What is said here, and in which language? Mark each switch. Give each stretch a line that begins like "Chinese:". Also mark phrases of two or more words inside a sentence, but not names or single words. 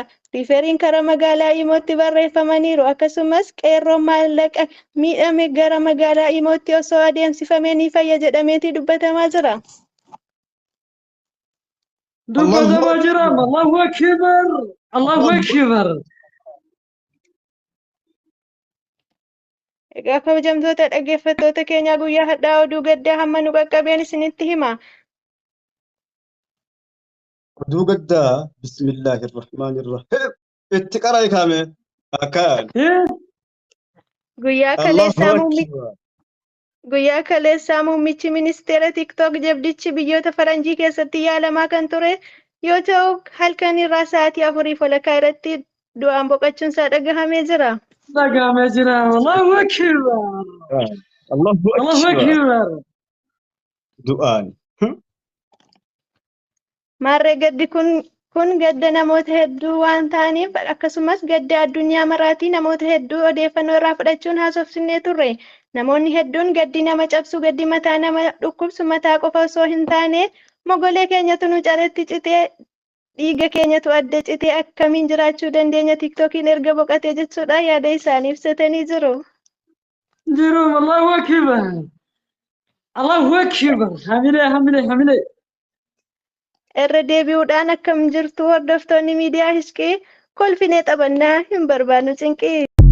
Oromo: Riiferiin karaa magaalaa Imootti barreeffamaniiru. Akkasumas qeerroon maallaqa miidhame gara magaalaa Imootti osoo adeemsifamee ni fayya jedhameeti dubbatamaa jira.
Arabic: دبة جرام الله أكبر الله أكبر
Oromo: Egaa kabajamtoota dhaggeeffattoota keenya guyyaa har'aa oduu gaddaa hamma nu qaqqabeen isinitti hima. oduu gaddaa
Arabic: بسم الله الرحمن الرحيم
Oromo: itti qaraa kaame akkaan Guyyaa kaleessaa muummichi ministeera TikTok jabdichi biyyoota faranjii keessatti yaalamaa kan ture yoo ta'u halkan irraa sa'aatii 4:00 irratti du'aan boqochuunsaa dhagahamee jira. dhagahamee jira.
Arabic: الله أكبر. Allahu Allahu akbar akbar.
Oromo: du'aan Maarree gaddi kun gadda namoota hedduu waan ta'aniif akkasumas gadda addunyaa maraatii namoota hedduu odeeffannoo irraa fudhachuun haasofsiisnee turre. Namoonni hedduun gaddi nama cabsu, gaddi mataa nama dhukkubsu, mataa qofa osoo hin taane mogolee keenyatu nu calatti citee dhiiga keenyatu adda citee akkamiin jiraachuu dandeenya TikTokiin erga boqotee jechuudha yaada isaanii ibsatanii jiru. Jiru.
Arabic: الله أكبر. الله أكبر.
Oromo: Hamilee. Irra deebi'uudhaan akkam jirtu hordoftoonni miidiyaa Hizqii kolfinee taphannaa hin barbaannu cinqii.